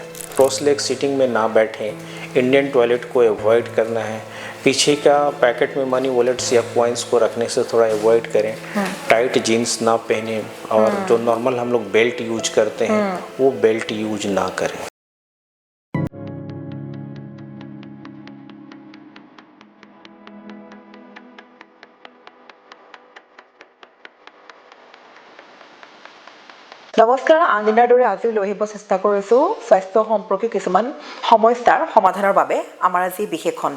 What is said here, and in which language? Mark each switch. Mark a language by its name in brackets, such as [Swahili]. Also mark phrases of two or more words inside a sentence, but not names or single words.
[English] cross leg sitting [Hindi] में ना बैठें, [English] Indian toilet [Hindi] को अवॉइड करना है, पीछे का पैकेट में [English] money wallets [Hindi] या कॉइन्स को रखने से थोड़ा अवॉइड करें, [English] tight jeans [Hindi] ना पहने, और जो नॉर्मल हम लोग [English] belt use [Hindi] करते हैं वो [English] belt use [Hindi] ना करें। [Assamese] নমস্কাৰ, আনদিনাৰ দৰে আজিও লৈ আহিব চেষ্টা কৰিছোঁ স্বাস্থ্য সম্পৰ্কীয় কিছুমান সমস্যাৰ সমাধানৰ বাবে আমাৰ আজি বিশেষ খণ্ড।